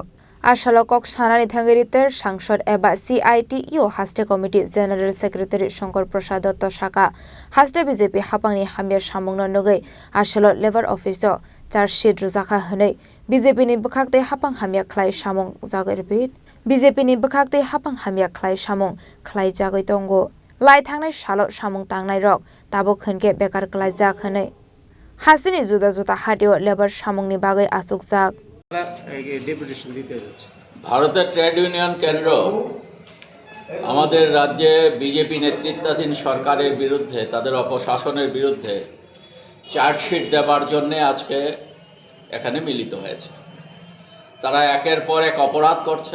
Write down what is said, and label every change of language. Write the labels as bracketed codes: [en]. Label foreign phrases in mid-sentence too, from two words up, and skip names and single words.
[trp] Ashalokok Sanani Thangiriter Sangsod eba CITO Haste Committee [en] General Secretary [trp] Shankar Prasad Dotto Shaka Haste BJP Hapangni Hamir Samungno Nogei Ashalot [en] Labor Office Charge Sheet [trp] Ruzakha Hane BJP ni Bkhakte Hapang Hamia Khlai Samung Jagai repeat BJP ni Bkhakte Hapang Hamia Khlai Samung Khlai Jagai Tongo Lai Thangnai Salot Samung Tangnai Rok Tabo Khonke Bekar Khlai Jak Hane Haste ni Juda Juda Hadio Labor Samung ni Bagai Asuk Jak [bn] ভারতের ট্রেড ইউনিয়ন কেন্দ্র আমাদের রাজ্যে বিজেপি নেতৃত্বাধীন সরকারের বিরুদ্ধে তাদের অপশাসনের বিরুদ্ধে চার্জশিট দেওয়ার জন্য আজকে এখানে মিলিত হয়েছে। তারা একের পর এক অপরাধ করছে।